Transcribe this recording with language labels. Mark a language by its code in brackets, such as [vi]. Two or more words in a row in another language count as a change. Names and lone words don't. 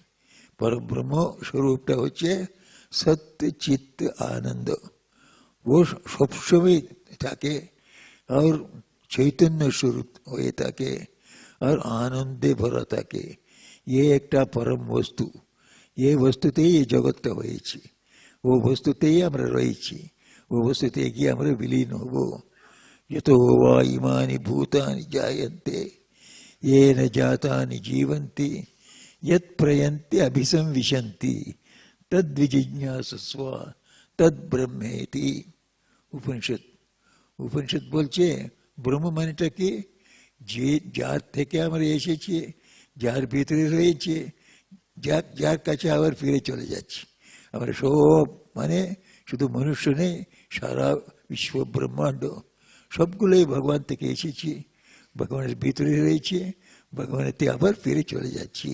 [bn] পরব্রহ্ম স্বরূপটা হচ্ছে সত্য চিত্ত আনন্দ, ও সবসময় থাকে আর চৈতন্য স্বরূপ হয়ে থাকে আর আনন্দে ভরা থাকে। ये একটা পরম বস্তু, এই বস্তুতেই এই জগৎটা হয়েছে, ও বস্তুতেই আমরা রয়েছি, ও বস্তুতে গিয়ে আমরা বিলীন হব। [sa] यतो वा इमानि भूतानि जायन्ते येन जातानि जीवन्ति यत्प्रयन्ति अभिसंविशन्ति तद्विजिज्ञासस्व तद्ब्रह्मेति। [bn] উপনিষদ। উপনিষদ বলছে ব্রহ্ম মানেটা কি, যে যার থেকে আমরা এসেছি, যার ভিতরে রয়েছে, যার যার কাছে আবার ফিরে চলে যাচ্ছি। আমরা সব মানে শুধু মনুষ্য নেই, সারা বিশ্ব ব্রহ্মাণ্ড সবগুলোই ভগবান থেকে এসেছি, ভগবানের ভিতরে রয়েছে, ভগবানেতে আবার ফিরে চলে যাচ্ছি।